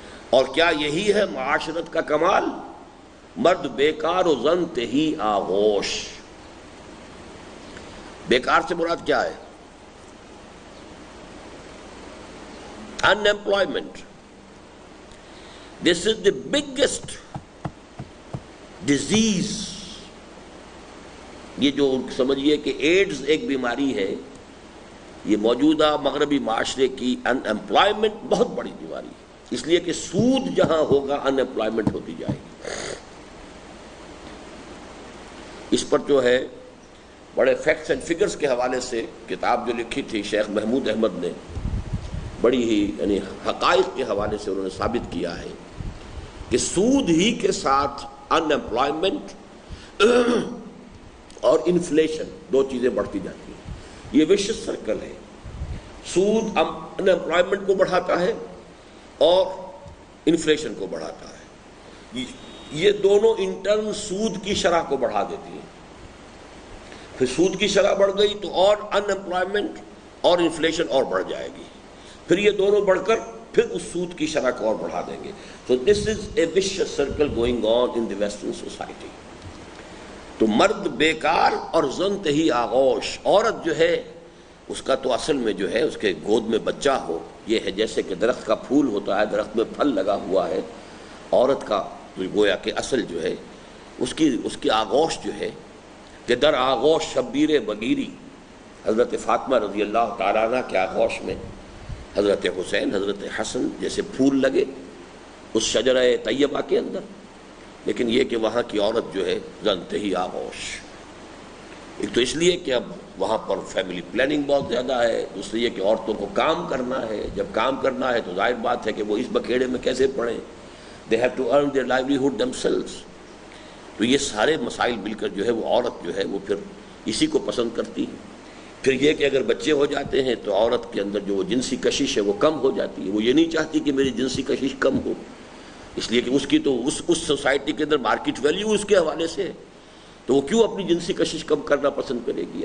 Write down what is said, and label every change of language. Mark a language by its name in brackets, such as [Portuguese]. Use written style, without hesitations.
[Urdu] اور کیا یہی ہے معاشرت کا کمال؟ مرد بیکار و زن تہی آغوش. بیکار سے مراد کیا ہے؟ unemployment. [English] This is the biggest disease. [Urdu] یہ جو سمجھیے کہ ایڈز ایک بیماری ہے، یہ موجودہ مغربی معاشرے کی unemployment بہت بڑی بیماری ہے. اس لیے کہ سود جہاں ہوگا unemployment ہوتی جائے گی. اس پر جو ہے بڑے فیکٹس اینڈ فگرز کے حوالے سے کتاب جو لکھی تھی شیخ محمود احمد نے، بڑی ہی یعنی حقائق کے حوالے سے انہوں نے ثابت کیا ہے کہ سود ہی کے ساتھ انمپلائمنٹ اور انفلیشن دو چیزیں بڑھتی جاتی ہیں. یہ وشس سرکل ہے. سود انمپلائمنٹ کو بڑھاتا ہے اور انفلیشن کو بڑھاتا ہے. یہ دونوں انٹرن سود کی شرح کو بڑھا دیتی ہیں. پھر سود کی شرح بڑھ گئی تو اور انمپلائمنٹ اور انفلیشن اور بڑھ جائے گی. پھر یہ دونوں بڑھ کر پھر اس سود کی شرح کو اور بڑھا دیں گے. [English] So this is a vicious circle going on in the Western society. [Urdu] تو مرد بیکار اور زن تہی آغوش. عورت جو ہے اس کا تو اصل میں جو ہے اس کے گود میں بچہ ہو، یہ ہے جیسے کہ درخت کا پھول ہوتا ہے، درخت میں پھل لگا ہوا ہے. عورت کا گویا کہ اصل جو ہے اس کی آغوش جو ہے کہ در آغوش شبیر بگیری. حضرت فاطمہ رضی اللہ تعالیٰ عنہ کے آغوش میں حضرت حسین، حضرت حسن جیسے پھول لگے اس شجرہ طیبہ کے اندر، لیکن یہ کہ وہاں کی عورت جو ہے زنتہی آغوش. ایک تو اس لیے کہ اب وہاں پر فیملی پلاننگ بہت زیادہ ہے، دوسری یہ کہ عورتوں کو کام کرنا ہے. جب کام کرنا ہے تو ظاہر بات ہے کہ وہ اس بکھیڑے میں کیسے پڑیں. [English] they have to earn their livelihood themselves. [Urdu] تو یہ سارے مسائل مل کر جو ہے وہ عورت جو ہے وہ پھر اسی کو پسند کرتی ہے. پھر یہ کہ اگر بچے ہو جاتے ہیں تو عورت کے اندر جو وہ جنسی کشش ہے وہ کم ہو جاتی ہے. وہ یہ نہیں چاہتی کہ میری جنسی کشش کم ہو، اس لیے کہ اس کی تو اس سوسائٹی کے اندر مارکیٹ ویلیو اس کے حوالے سے ہے، تو وہ کیوں اپنی جنسی کشش کم کرنا پسند کرے گی.